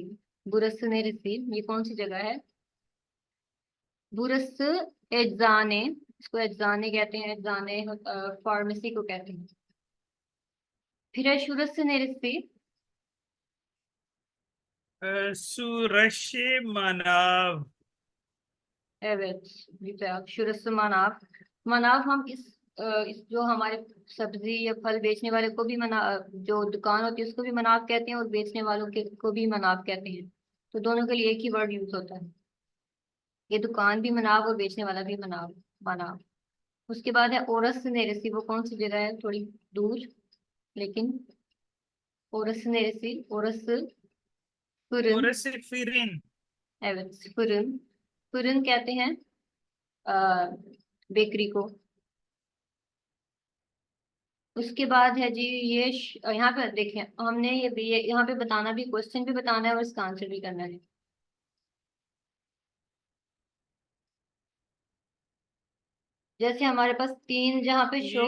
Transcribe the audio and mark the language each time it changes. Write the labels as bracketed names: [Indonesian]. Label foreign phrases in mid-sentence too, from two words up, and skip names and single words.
[Turkish] burası neresi [Hindi] ये कौन सी जगह है? [Turkish] burası eczane, [Hindi] इसको एजाने कहते हैं, एजाने फार्मेसी को कहते हैं। फिर है [Turkish] şurası neresi, şurası manav. Evet, güzel. Şurası manav. [Hindi] मनाव हम इस जो हमारे सब्जी या फल बेचने वाले को भी मना, जो दुकान होती है उसको भी मनाव कहते हैं और बेचने वालों के को भी मनाव कहते हैं। तो दोनों के लिए एक ही [English] word use [Hindi] होता है। ये दुकान भी मनाव और बेचने वाला भी मनाव। मनाव। उसके बाद है [Turkish] orası neresi. [Hindi] वो कौन सी जगह है, थोड़ी दूर, लेकिन [Turkish] orası neresi, orası fırın. Orası fırın। Evet, fırın। fırın [Hindi] कहते हैं बेकरी को। उसके बाद है जी ये यहाँ पे देखें, हमने ये यहाँ पे बताना भी, क्वेश्चन भी बताना है और इसका आंसर भी करना है। जैसे हमारे पास तीन जहाँ पे शो